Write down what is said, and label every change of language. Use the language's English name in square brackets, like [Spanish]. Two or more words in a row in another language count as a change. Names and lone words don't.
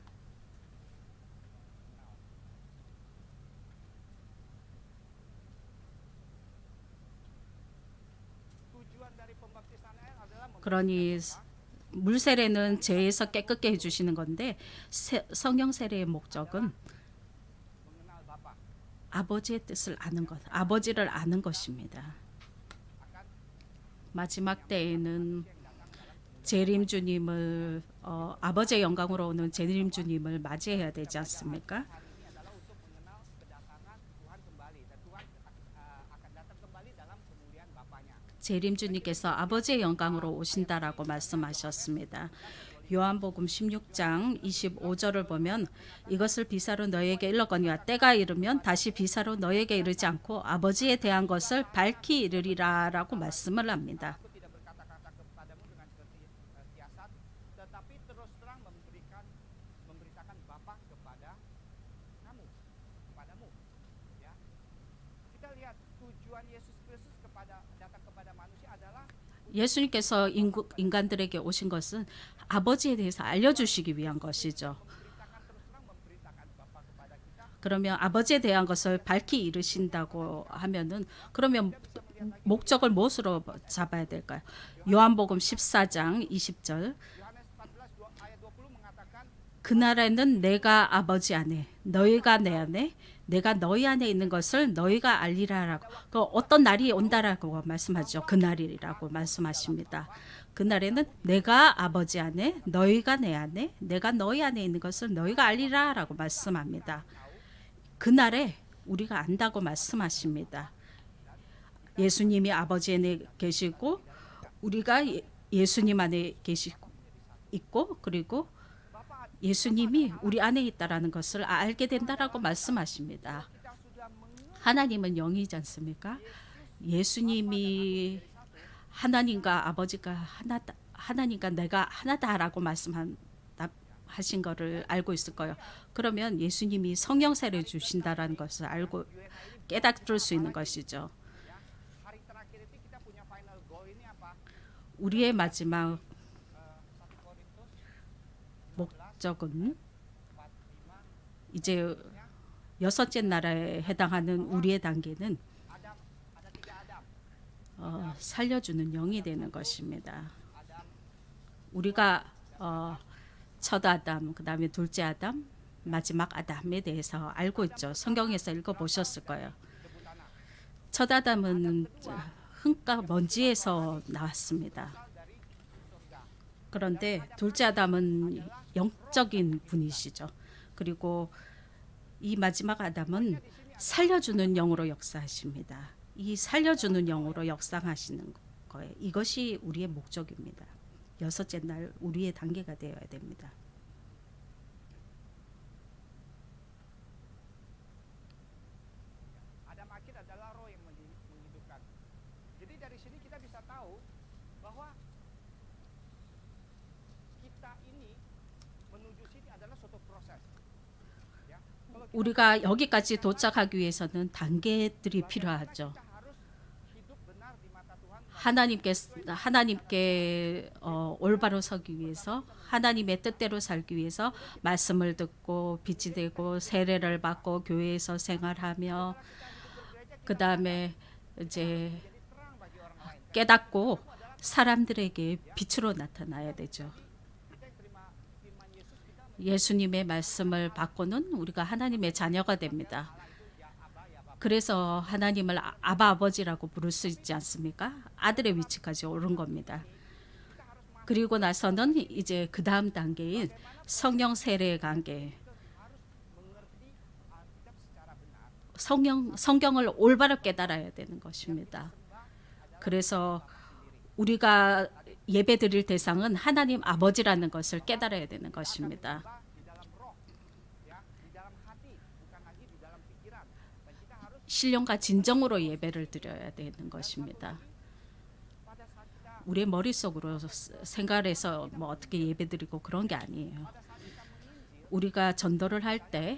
[Indonesian] Tujuan dari pembaptisan air adalah [Korean] 그러니 물 세례는 죄에서 깨끗게 해주시는 건데 성령 세례의 목적은 [Indonesian] mengenal Bapa [Korean] 아버지의 뜻을 아는 것, 아버지를 아는 것입니다. [Indonesian] akan [Korean] 마지막 때에는 재림 주님을 아버지의 영광으로 오는 재림 주님을 맞이해야 되지 않습니까? [Indonesian] hari ini adalah untuk mengenal kedatangan Tuhan kembali dan Tuhan akan datang kembali dalam kemuliaan Bapanya. [Korean] 재림 주님께서 아버지의 영광으로 오신다라고 말씀하셨습니다. 요한복음 16장 25절을 보면 이것을 비사로 너에게 일렀거니와 때가 이르면 다시 비사로 너에게 이르지 않고 아버지에 대한 것을 밝히 이르리라라고 말씀을 합니다. [Indonesian] Aku tidak berkata-kata kepadamu dengan siasat, tetapi terus terang memberitakan Bapa kepadamu. Ya. Kita lihat tujuan Yesus Kristus datang kepada manusia adalah [Korean] 예수님께서 인간들에게 오신 것은 아버지에 대해서 알려주시기 위한 것이죠. [Indonesian] memberitakan Bapa kepada kita. [Korean] 그러면 아버지에 대한 것을 밝히 이르신다고 하면은 그러면 목적을 무엇으로 잡아야 될까요? 요한복음 14장 20절 [Indonesian] Yohanes 14 ayat 20 mengatakan [Korean] 그날에는 내가 아버지 안에 너희가 내 안에 내가 너희 안에 있는 것을 너희가 알리라라고 그 어떤 날이 온다라고 말씀하죠. 그날이라고 말씀하십니다. 그날에는 내가 아버지 안에 너희가 내 안에 내가 너희 안에 있는 것을 너희가 알리라라고 말씀합니다. 그날에 우리가 안다고 말씀하십니다. 예수님이 아버지 안에 계시고 우리가 예수님 안에 계시고 있고 그리고 예수님이 우리 안에 있다라는 것을 알게 된다라고 말씀하십니다. [Indonesian] kita sudah mengerti [Korean] 하나님은 영이지 않습니까? 예수님이 하나님과 아버지가 하나다, 하나님과 내가 하나다라고 하신 거를 알고 있을 거예요. 그러면 예수님이 성령 세례 주신다라는 것을 알고 깨닫을 수 있는 것이죠. [Indonesian] hari terakhir itu kita punya [English] final goal [Indonesian] ini apa? [Korean] 우리의 마지막 [Indonesian] 1 Korintus [Korean] 목적은 4, 5 이제 여섯째 나라에 해당하는 우리의 단계는 [Indonesian] Adam, ada 3 Adam. [Korean] 살려주는 영이 되는 것입니다. Adam 우리가 첫 아담, 그 다음에 둘째 아담, 마지막 아담에 대해서 알고 있죠. 성경에서 읽어보셨을 거예요. [Indonesian] debu tanah. [Korean] 첫 아담은 흙과 먼지에서 나왔습니다. [Indonesian] Dari surga. [Korean] 그런데 둘째 아담은 영적인 분이시죠. 그리고 이 마지막 아담은 살려주는 영으로 역사하십니다. 이 살려주는 영으로 역사하시는 거예요. 이것이 우리의 목적입니다. 여섯째 날 우리의 단계가 되어야 됩니다. [Indonesian] Adam akhir adalah roh yang menghidupkan. Jadi dari sini kita bisa tahu bahwa kita ini menuju sini adalah suatu proses. Ya. [Korean] 우리가 여기까지 도착하기 위해서는 단계들이 필요하죠. [Indonesian] kita harus hidup benar di mata Tuhan. [Korean] 하나님께 올바로 서기 위해서, 하나님의 뜻대로 살기 위해서 말씀을 듣고 빛이 되고 세례를 받고 교회에서 생활하며, 그 다음에 이제 [Indonesian] Terang bagi orang lain. [Korean] 깨닫고 사람들에게 빛으로 나타나야 되죠. [Indonesian] Kita yang terima firman Yesus, kita [Korean] 예수님의 말씀을 받고는 우리가 하나님의 자녀가 됩니다. 그래서 하나님을 아바 아버지라고 부를 수 있지 않습니까? 아들의 위치까지 오른 겁니다. 그리고 나서는 이제 그 다음 단계인 성령 세례의 관계, [Indonesian] mengerti Alkitab secara benar. [Korean] 성경을 올바로 깨달아야 되는 것입니다. 그래서 우리가 예배 드릴 대상은 하나님 아버지라는 것을 깨달아야 되는 것입니다. [Indonesian] Di dalam roh, ya, di dalam hati, bukan lagi di dalam pikiran. Dan kita harus [Korean] 신령과 진정으로 예배를 드려야 되는 것입니다. [Indonesian] pada saat kita [Korean] 우리의 머릿속으로 생각해서 뭐 어떻게 예배 드리고 그런 게 아니에요. 우리가 전도를 할 때